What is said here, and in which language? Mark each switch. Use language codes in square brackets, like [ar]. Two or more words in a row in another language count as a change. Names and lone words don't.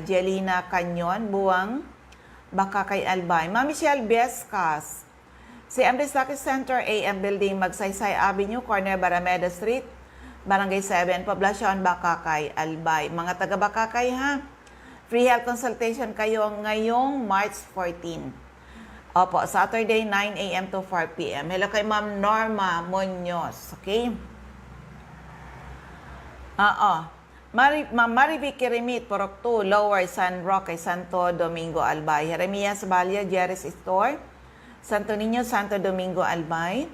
[en] Jelina Canyon, Buwang, Bakakay, Albay. Ma'am Michelle Biescas, CMD Stockist Center, AM Building, Magsaysay Avenue, corner Barameda Street, Barangay 7, Poblacion, Bakakay, Albay. [tl] Mga taga Bakakay ha, [en] free health consultation [tl] kayo ngayong [en] March 14. [tl] Opo, [en] Saturday 9 a.m. to 4 p.m. [tl] Hello kay Ma'am Norma Munoz, okay? Ma'am Marivic Kirimit, Purok 2, Lower San Roque, Santo Domingo, Albay. Jeremias Balia, Jerry's Store, Santo Niño, Santo Domingo, Albay.